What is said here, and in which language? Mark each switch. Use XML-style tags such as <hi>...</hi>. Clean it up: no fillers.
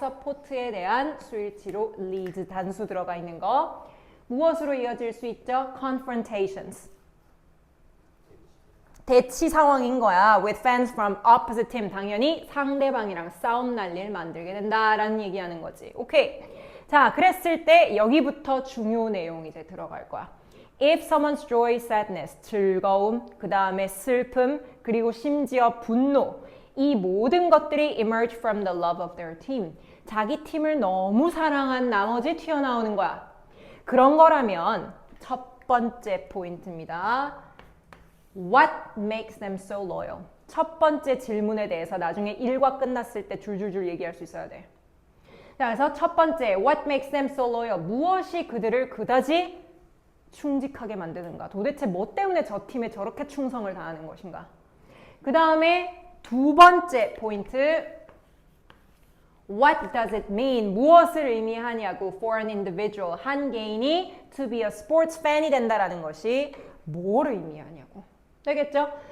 <ko>support에 대한 수일치로 leads 단수 들어가 있는 거 무엇으로 이어질 수 있죠? confrontations 대치 상황인 거야.</ko> <en>with fans from opposite team</en> <ko>당연히 상대방이랑 싸움 날 일 만들게 된다라는 얘기하는 거지. 오케이. 자, 그랬을 때 여기부터 중요 내용 이제 들어갈 거야.</ko> <en>If someone's joy, sadness,</en> <ko>즐거움, 그 다음에 슬픔, 그리고 심지어 분노 이 모든 것들이</ko> <en>emerge from the love of their team.</en> <ko>자기 팀을 너무 사랑한 나머지 튀어나오는 거야. 그런 거라면 첫 번째 포인트입니다.</ko> <en>What makes them so loyal?</en> <ko>첫 번째 질문에 대해서 나중에 일과 끝났을 때 줄줄줄 얘기할 수 있어야 돼. 자, 그래서 첫 번째,</ko> <en>what makes them so loyal?</en> <ko>무엇이 그들을 그다지 충직하게 만드는가? 도대체 뭐 때문에 저 팀에 저렇게 충성을 다하는 것인가? 그 다음에 두 번째 포인트,</ko> <en>what does it mean?</en> <ko>무엇을 의미하냐고</ko> <en>for an individual,</en> <ko>한 개인이</ko> <en>to be a sports fan</en> <ko>이 된다라는 것이 뭘 의미하냐고. 되겠죠?</ko>